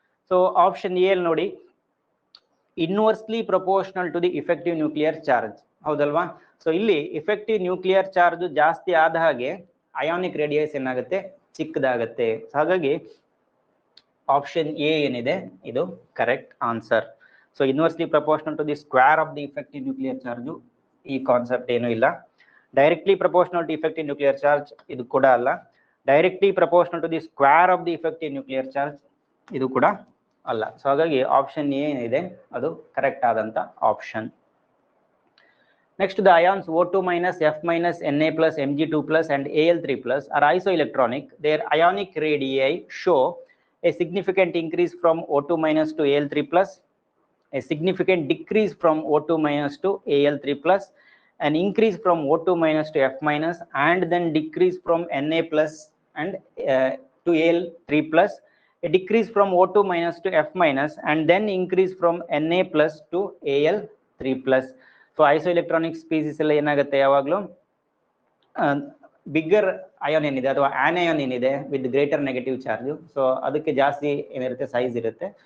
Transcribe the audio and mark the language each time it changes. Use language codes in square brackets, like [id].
[en] So option A [kn] ಅಲ್ಲಿ ನೋಡಿ, [en] inversely proportional to the effective nuclear charge, [kn] ಹೌದಲ್ವಾ? So ಇಲ್ಲಿ effective nuclear charge ಜಾಸ್ತಿ ಆದ ಹಾಗೆ ionic radius ಏನಾಗುತ್ತೆ, ಚಿಕ್ಕದಾಗುತ್ತೆ. ಹಾಗಾಗಿ ಆಪ್ಷನ್ ಎ ಏನಿದೆ ಇದು correct answer. [en] so inversely proportional to the square of the effective nuclear charge [kn] ಈ ಕಾನ್ಸೆಪ್ಟ್ ಏನು ಇಲ್ಲ. [en] directly proportional to effective nuclear charge [kn] ಇದು ಕೂಡ ಅಲ್ಲ. [en] Directly proportional to the square of the effective nuclear charge ಇದು ಕೂಡ ಅಲ್ಲ. [kn] ಸೊ ಹಾಗಾಗಿ ಆಪ್ಷನ್ ಎ ಏನಿದೆ ಅದು ಕರೆಕ್ಟ್ ಆದಂತ option. [en] Next, the ions O2 minus, F minus, Na plus, Mg2 plus and Al3 plus are isoelectronic. Their ionic radii show a significant increase from O2 minus to Al3 plus, a significant decrease from O2 minus to Al3 plus, an increase from O2 minus to F minus, and then decrease from Na plus and to Al3 plus, a decrease from O2 minus to F minus, and then increase from Na plus to Al3 plus. [kn] So ಐಸೋಎಲೆಕ್ಟ್ರಾನಿಕ್ species ಎಲ್ಲ ಏನಾಗುತ್ತೆ, ಯಾವಾಗಲೂ bigger ion ಏನಿದೆ ಅಥವಾ anion ಏನಿದೆ with greater negative charge, so ಅದಕ್ಕೆ ಜಾಸ್ತಿ ಏನಿರುತ್ತೆ size ಇರುತ್ತೆ.